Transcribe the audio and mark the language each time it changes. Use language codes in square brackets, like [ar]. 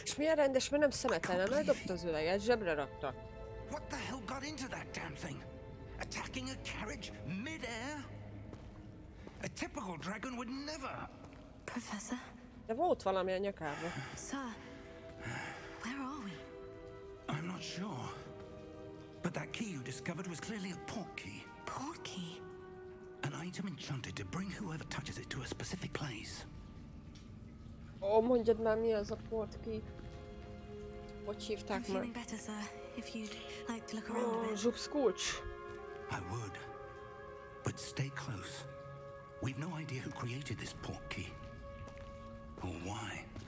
[hu] És milyen rendes, mert nem szemetelen, eldobta az üveget, zsebre rakta. [en] What the hell got into that damn thing? Attacking a carriage mid-air? A typical dragon would never. Professor? [hu] De volt valami a nyakában. [en] Sir? Where are we? I'm not sure. But that key you discovered was clearly a port key. Port key? An item enchanted to bring whoever touches it to a specific place. [hu] Ó, mondjad már, mi az a portkey. Hogy [en] I'm [hu] hívták már? [en] feeling better, sir. If you'd like to look around a [hu] Ó, [en] bit. [hu] Zsupsz kulcs. [en] I would. But stay close. We've no idea who created this port key. Or why.